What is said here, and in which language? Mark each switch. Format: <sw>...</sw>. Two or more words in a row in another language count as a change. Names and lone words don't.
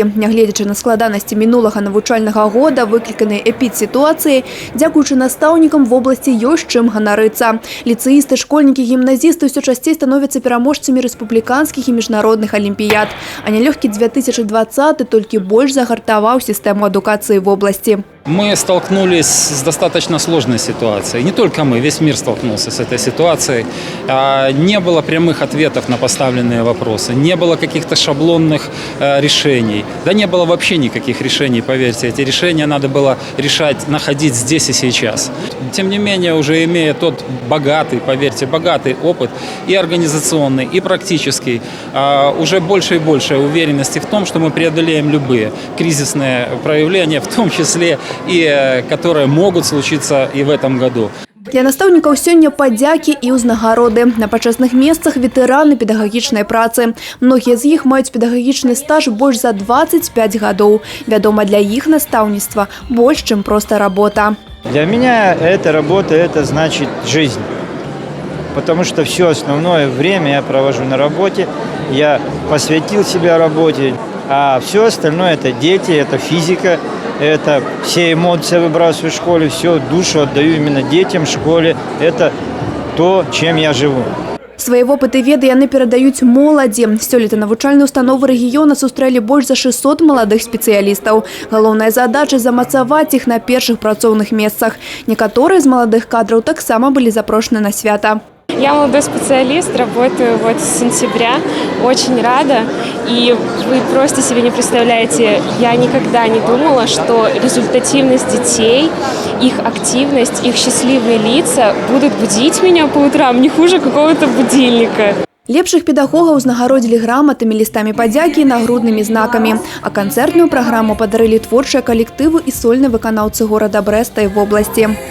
<be>Нягледзячы на складанасці мінулага навучальнага года, выкліканыя эпідсітуацыяй, дзякуючы настаўнікам в обласці ёсць чым ганарыцца. Ліцэісты, школьнікі, гімназісты ўсё часцей становяцца пераможцамі рэспубліканскіх і міжнародных алімпіяд. А нялёгкі 2020 толькі больш загартаваў сістэму адукацыі в области.</be> <ru>Мы столкнулись с достаточно сложной ситуацией. Не только мы, весь мир столкнулся с этой ситуацией. Не было прямых ответов на поставленные вопросы, не было каких-то шаблонных решений. Да не было вообще никаких решений, поверьте. Эти решения надо было решать, находить здесь и сейчас. Тем не менее, уже имея тот богатый, поверьте, богатый опыт и организационный, и практический, уже больше и больше уверенности в том, что мы преодолеем любые кризисные проявления, в том числе и которые могут случиться и в этом году.</ru> <be>Для настаўнікаў сёння падзякі і ўзнагароды. На пачесных месцах ветэраны педагагічнай працы. Многія з іх маюць педагагічны стаж больш за 25 гадоў. Вядома, для іх настаўніцтва больш, чым проста работа.</be> <ru>Для меня эта работа – это значит жизнь. Потому что все основное время я провожу на работе, я посвятил себя работе, а все остальное – это дети, это физика, это все эмоции выбрасываю в школе, всю душу отдаю именно детям, школе. Это то, чем я живу.</ru> <be>Свае вопыты веды яны перадаюць моладзі. Сёлета навучальныя установы рэгіёна сустрэлі больш за 600 маладых спецыялістаў. Галоўная задача – замацаваць іх на першых працоўных месцах. Некаторыя з маладых кадраў таксама былі запрошаны на свята.</be> <ru>Я молодой специалист, работаю с сентября, очень рада. И вы просто себе не представляете, я никогда не думала, что результативность детей, их активность, их счастливые лица будут будить меня по утрам не хуже какого-то будильника.</ru> <be>Лепшых педагогаў узнагародзілі граматамі, лістамі падзякі і нагруднымі знакамі. А канцэртную праграму падарылі творчыя калектывы і сольныя выканаўцы горада Брэста і вобласці.</be>